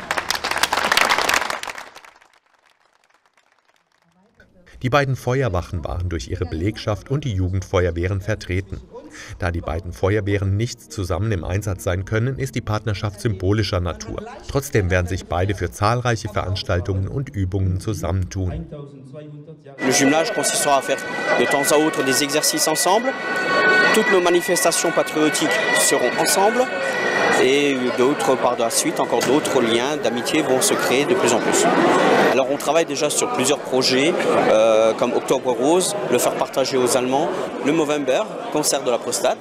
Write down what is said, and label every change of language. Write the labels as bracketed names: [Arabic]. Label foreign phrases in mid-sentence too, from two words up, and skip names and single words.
[German] Die beiden Feuerwachen waren durch ihre Belegschaft und die Jugendfeuerwehren vertreten. Da die beiden Feuerwehren nicht zusammen im Einsatz sein können, ist die Partnerschaft symbolischer Natur. Trotzdem werden sich beide für zahlreiche Veranstaltungen und Übungen zusammentun. [French] Le jumelage consistera à faire de temps à autre des exercices ensemble. Toutes nos manifestations patriotiques seront ensemble. Et d'autres, par la suite, encore d'autres liens d'amitié vont se créer de plus en plus. Alors on travaille déjà sur plusieurs projets, comme Octobre Rose, le faire partager aux Allemands, le Movember, concert de la prostate.